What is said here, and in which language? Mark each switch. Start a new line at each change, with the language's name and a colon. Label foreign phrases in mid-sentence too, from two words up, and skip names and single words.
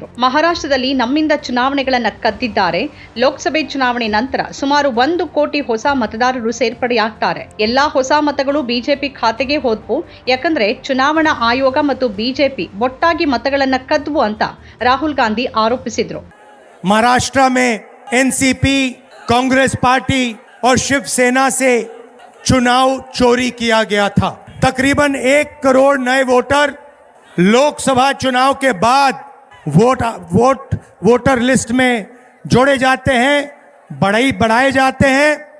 Kannada: ಮಹಾರಾಷ್ಟ್ರದಲ್ಲಿ ನಮ್ಮಿಂದ ಚುನಾವಣೆಗಳನ್ನ ಕದ್ದಿದ್ದಾರೆ. ಲೋಕಸಭೆ ಚುನಾವಣೆ ನಂತರ ಸುಮಾರು 1 ಕೋಟಿ ಹೊಸ ಮತದಾರರು ಸೇರ್ಪಡೆಯಾಗ್ತಾರೆ. ಎಲ್ಲಾ ಹೊಸ ಮತಗಳು ಬಿಜೆಪಿ ಖಾತೆಗೆ ಹೋದ್ವು. ಯಾಕಂದ್ರೆ ಚುನಾವಣಾ ಆಯೋಗ ಮತ್ತು ಬಿಜೆಪಿ ಒಟ್ಟಾಗಿ ಮತಗಳನ್ನ ಕದ್ವು ಅಂತ ರಾಹುಲ್ ಗಾಂಧಿ ಆರೋಪಿಸಿದ್ರು.
Hindi: महाराष्ट्र में एनसीपी, कांग्रेस पार्टी और शिवसेना से चुनाव चोरी किया गया था। तकरीबन 1 करोड़ नए वोटर लोकसभा चुनाव के बाद
English: voter list
Hindi: में जोड़े जाते हैं, बढ़ाए जाते हैं।